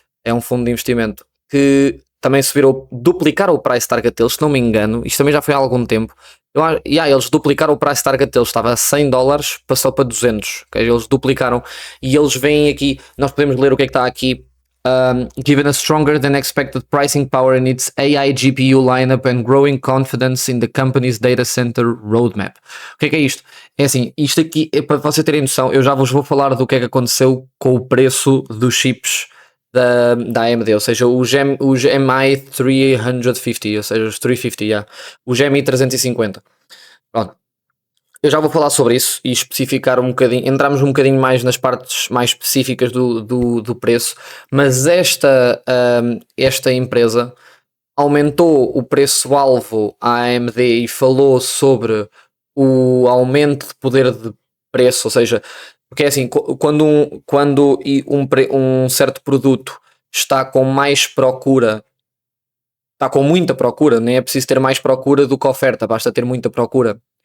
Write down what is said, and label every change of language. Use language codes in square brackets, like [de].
[pt] É um fundo de investimento que também duplicaram o price target deles, se não me engano, isto também já foi há algum tempo. Eles duplicaram o price target deles, estava a $100, passou para 200, okay? Eles duplicaram e eles vêm aqui, nós podemos ler o que é que está aqui. [en] Given a stronger than expected pricing power in its AI GPU lineup and growing confidence in the company's data center roadmap. [pt] O que é isto? É assim, isto aqui é para vocês terem noção, eu já vos vou falar do que é que aconteceu com o preço dos chips da AMD, ou seja, os MI 350, ou seja, os 350, yeah, os MI 350. Pronto. Eu já vou falar sobre isso e especificar um bocadinho, entramos um bocadinho mais nas partes mais específicas do preço, mas esta empresa aumentou o preço-alvo à AMD e falou sobre o aumento de poder de preço, ou seja, porque é assim, quando um certo produto está com mais procura, está com muita procura, nem é preciso ter mais procura do que oferta, basta ter muita procura.